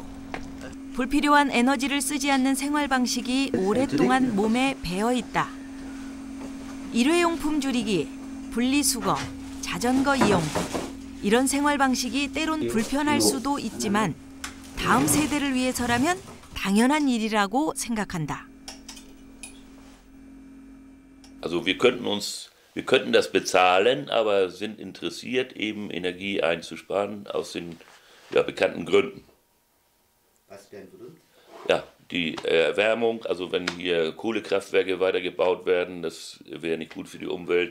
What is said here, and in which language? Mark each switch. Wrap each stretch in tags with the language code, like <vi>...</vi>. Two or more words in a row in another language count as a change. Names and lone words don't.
<ko>불필요한 에너지를 쓰지 않는 생활 방식이 오랫동안 몸에 배어 있다. 일회용품 줄이기, 분리수거, 자전거 이용. 이런 생활 방식이 때론 불편할 수도 있지만 다음 세대를 위해서라면 당연한 일이라고 생각한다.</ko> <de>Also wir könnten das bezahlen, aber sind interessiert, eben Energie einzusparen aus den bekannten Gründen. Was denn Gründe? Ja, die Erwärmung, also wenn hier Kohlekraftwerke weitergebaut werden, das wäre nicht gut für die Umwelt.</de>